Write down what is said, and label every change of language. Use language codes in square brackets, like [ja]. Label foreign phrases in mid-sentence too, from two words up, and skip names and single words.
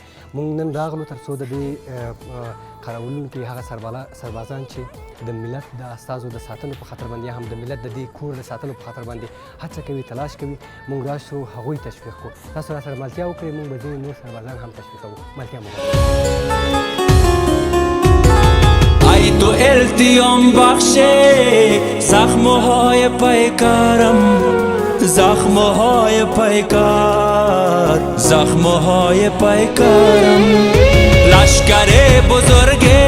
[ps] موږ نن راغلو تر څو د دې قراولونکي هغه سربازان چې د ملت د استازو د ساتلو په خاطر باندې هم د ملت د دې کور د ساتلو په خاطر باندې هڅه کوي تلاش کوي. موږ راشو هغوی تشویق کړو. تاسو راسره ملتیا وکړئ. موږ به ځینې نور سربازان هم تشویقوو. ملتیا مو [fa] ای تو التیام بخشی زخمهای پیکرم زخمهای پیکر زخمهای پیکرم لشکر بزرگ